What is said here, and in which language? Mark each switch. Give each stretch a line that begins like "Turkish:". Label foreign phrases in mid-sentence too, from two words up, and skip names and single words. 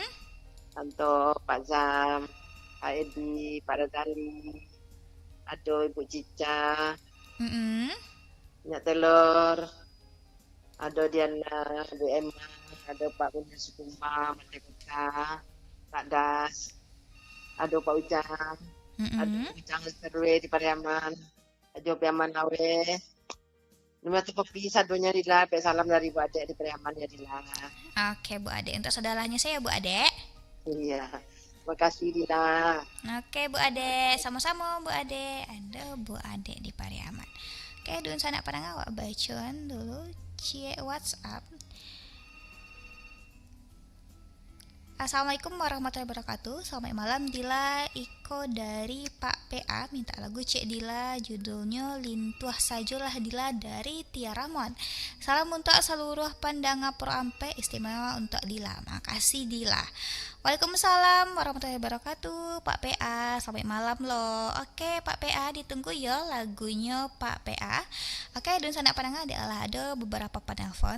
Indonesian: untuk Pak Zam, Pak Edi, Pak Radali, ada Ibu Cica, Mm-mm. Minyak Telur, ada Diana, Bu Emma, ada Pak Bunda Sukuma, Mata Kota, Pak Das, ada Pak Ujang, ada Ujang Serwe di Pariaman, ada Pariaman Lawe.
Minangkabau: Nomor tu kopi sadonya Dila, salam dari Bu Ade di Pariaman ya Dila.
Indonesian: Oke Bu Ade, untuk saudaranya saya Bu Ade. Iya, terima kasih Dila. Oke Bu Ade, sama-sama Bu Ade. Ada Bu Ade di Pariaman.
Minangkabau: Oke, dun sanak padang awak bacaan dulu cie WhatsApp.
Arabic: السلام عليكم ورحمة الله وبركاته.
Indonesian: Selamat malam Dila, Iko dari Pak PA minta lagu Cek Dila, judulnya Lintuah Sajolah Dila dari Tia Ramon. Salam untuk seluruh pendengar Pro Ampe, istimewa untuk Dila. Makasih Dila.
Arabic: وعليكم السلام ورحمة الله وبركاته
Indonesian: Pak PA, selamat malam loh. Oke Pak PA, ditunggu ya lagunya Pak PA. Oke, dan sanak pandangan ada beberapa penelpon.